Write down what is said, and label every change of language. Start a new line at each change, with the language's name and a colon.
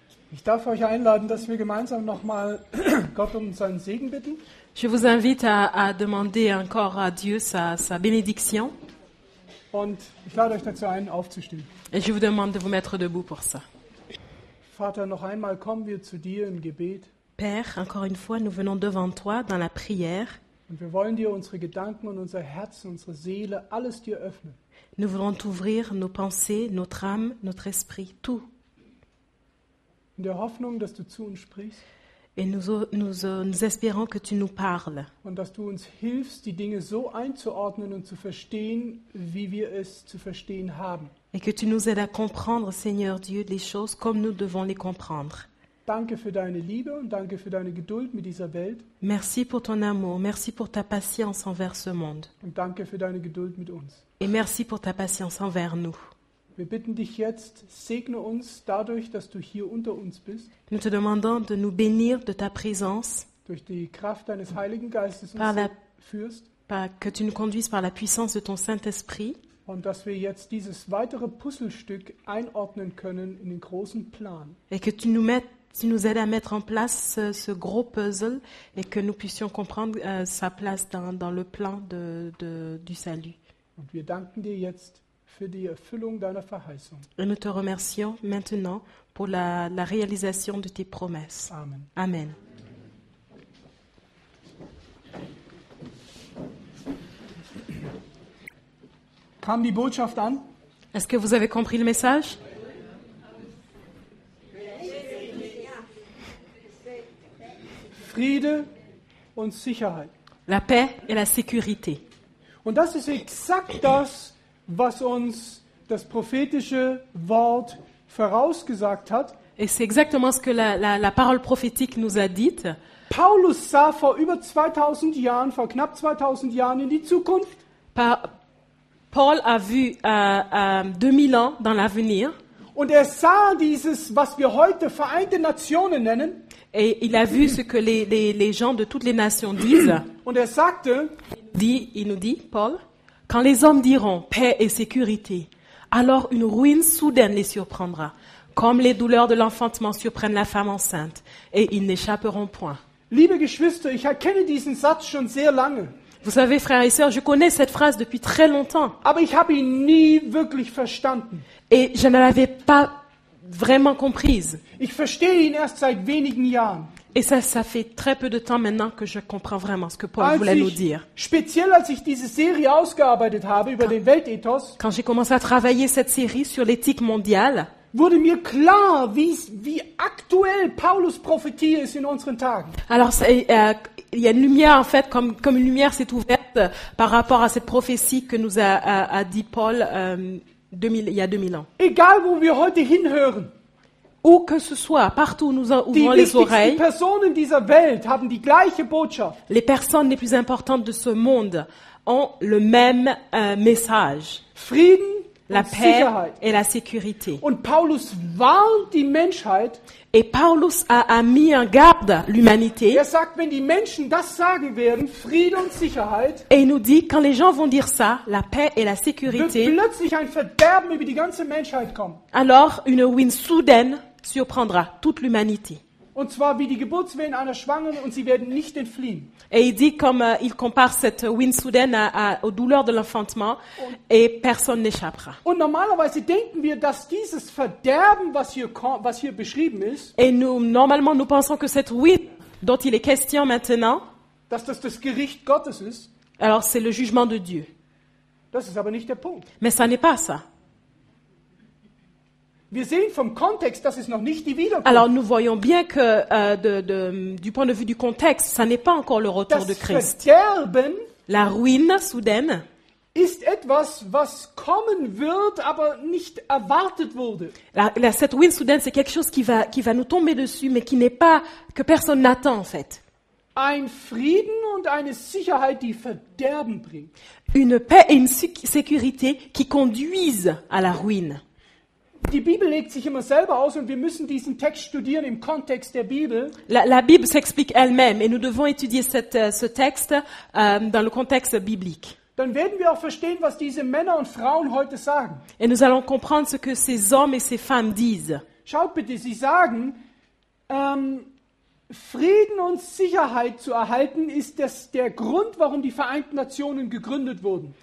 German: Ich darf euch einladen, dass wir gemeinsam nochmal Gott um seinen Segen bitten.
French: Je vous invite à demander encore à Dieu sa bénédiction.
German: Und ich lade euch dazu ein, aufzustehen.
French: Et je vous demande de vous mettre debout pour ça.
German: Vater, noch einmal kommen wir zu dir im Gebet.
French: Père, encore une fois, nous venons devant toi dans la prière.
German: Und wir wollen dir unsere Gedanken und unser Herz, unsere Seele, alles dir öffnen.
French: Nous voulons t'ouvrir nos pensées, notre âme, notre esprit, tout.
German: In der Hoffnung, dass du zu uns sprichst.
French: Et nous espérons que tu nous parles.
German: Und dass du uns hilfst, die Dinge so einzuordnen und zu verstehen, wie wir es zu verstehen haben.
French: Et que tu nous aides à comprendre, Seigneur Dieu, les choses comme nous devons les comprendre.
German: Danke für deine Liebe und danke für deine Geduld mit dieser Welt.
French: Merci pour ton amour, merci pour ta patience envers ce monde.
German: Und danke für deine Geduld mit uns.
French: Et merci pour ta patience envers nous.
German: Wir bitten dich jetzt, segne uns dadurch, dass du hier unter uns bist.
French: Nous te demandons de nous bénir de ta présence,
German: Durch die Kraft deines Heiligen Geistes uns
French: Par la-
German: führst.
French: que tu nous conduises par la puissance de ton Saint-Esprit,
German: Und dass wir jetzt dieses weitere Puzzlestück einordnen können in den großen Plan.
French: et que tu nous aides à mettre en place ce gros puzzle et que nous puissions comprendre sa place dans le plan du salut.
German: Und wir danken dir jetzt für die Erfüllung deiner Verheißung.
French: Et nous te remercions maintenant pour la réalisation de tes promesses.
German: Amen.
French: Amen.
German: Kam die Botschaft an?
French: Est-ce que vous avez compris le message?
German: Friede und Sicherheit.
French: La paix et la sécurité.
German: Und das ist exakt das, was uns das prophetische Wort vorausgesagt hat.
French: Et c'est exactement ce que la parole prophétique nous a dit.
German: Paulus sah vor über 2000 Jahren, vor knapp 2000 Jahren in die Zukunft.
French: Paul a vu 2000 ans dans l'avenir
German: Und er sah dieses, was wir heute Vereinte Nationen nennen.
French: et il a vu ce que les gens de toutes les nations disent.
German: Und er sagte,
French: Il nous dit, Paul, quand les hommes diront paix et sécurité, alors une ruine soudaine les surprendra, comme les douleurs de l'enfantement surprennent la femme enceinte, et ils n'échapperont point.
German: liebe Geschwister, ich erkenne diesen Satz schon sehr lange.
French: Vous savez, frères et sœurs, je connais cette phrase depuis très longtemps,
German: Aber ich habe ihn nie wirklich verstanden.
French: et je ne l'avais pas vraiment comprise.
German: Ich verstehe ihn erst seit wenigen Jahren.
French: Et ça fait très peu de temps maintenant que je comprends vraiment ce que Paul
German: Als
French: voulait nous
German: ich,
French: dire.
German: speziell als ich diese Serie ausgearbeitet habe über den Weltethos,
French: Quand j'ai commencé à travailler cette série sur l'éthique mondiale,
German: wurde mir klar, wie aktuell Paulus Prophetie ist in unseren Tagen.
French: alors il y a une lumière en fait, comme une lumière s'est ouverte par rapport à cette prophétie que nous a dit Paul il y a 2000 ans.
German: Egal, wo wir heute hinhören,
French: Où que ce soit, partout où nous
German: die
French: ouvrons les
German: wichtigsten
French: oreilles,
German: Personen dieser Welt haben die gleiche Botschaft.
French: les personnes les plus importantes de ce monde ont le même message,
German: Frieden
French: la
German: und
French: paix
German: Sicherheit.
French: et la sécurité.
German: Und Paulus warnt die Menschheit.
French: Et Paulus a mis en garde l'humanité.
German: Er sagt, wenn die Menschen das sagen werden, Friede und Sicherheit,
French: Et il nous dit, quand les gens vont dire ça, la paix et la
German: wird
French: sécurité,
German: plötzlich ein Verderben über die ganze Menschheit kommen.
French: alors une ruine soudaine surprendra toute l'humanité.
German: Und zwar wie die Geburtswehen einer Schwangeren und sie werden nicht entfliehen.
French: Et il dit, comme il compare cette ruine soudaine aux douleurs de l'enfantement, et personne n'échappera.
German: Und normalerweise denken wir, dass dieses Verderben, was hier beschrieben ist,
French: Et normalement, nous pensons que cette ruine dont il est question maintenant,
German: dass das Gericht Gottes ist.
French: alors c'est le jugement de Dieu.
German: Das ist aber nicht der Punkt.
French: Mais ça n'est pas ça.
German: Wir sehen vom Kontext, das ist noch nicht die Wiederkunft.
French: Alors nous voyons bien que du point de vue du contexte, ça n'est pas encore le retour
German: Das
French: de Christ.
German: Verderben
French: La ruine soudaine,
German: ist etwas, was kommen wird, aber nicht erwartet wurde.
French: cette ruine soudaine, c'est quelque chose qui va nous tomber dessus, mais qui n'est pas, que personne n'attend en fait.
German: Ein Frieden und eine Sicherheit, die Verderben bringt.
French: Une paix et une sécurité qui conduisent à la ruine.
German: Die Bibel legt sich immer selber aus und wir müssen diesen Text studieren im Kontext der Bibel.
French: La Bible s'explique elle-même et nous devons étudier ce texte dans le contexte biblique.
German: Dann werden wir auch verstehen, was diese Männer und Frauen heute sagen.
French: Et nous allons comprendre ce que ces hommes et ces femmes disent.
German: Schaut bitte, sie sagen, Frieden und Sicherheit zu erhalten, ist das der Grund, warum die Vereinten Nationen gegründet wurden.